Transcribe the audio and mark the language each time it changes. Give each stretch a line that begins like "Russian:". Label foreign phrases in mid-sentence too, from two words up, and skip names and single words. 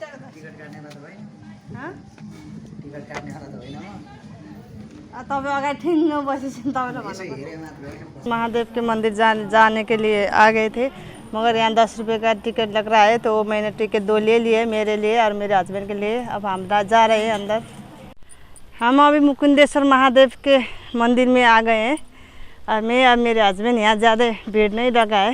Nepali: टिकट काट्ने बात होइन हाँ? टिकट काट्नेवाला त होइन म तपाईँ अगाडि ठिङ्ग बसेपछि तपाईँलाई यसो भन्नु हेरेँ मात्र होइन
Hindi: महादेव के मंदिर जाने के लिए आ गए थे, मगर यहाँ 10 रुपये का टिकट लग रहा है, तो मैंने टिकट 2 ले लिए, मेरे लिए और मेरे हस्बैंड के लिए। अब हम जा रहे हैं अंदर। हम अभी मुकुंदेश्वर महादेव के मंदिर में आ गए हैं और मैं और मेरे हस्बैंड, यहाँ ज़्यादा भीड़ नहीं लगा है।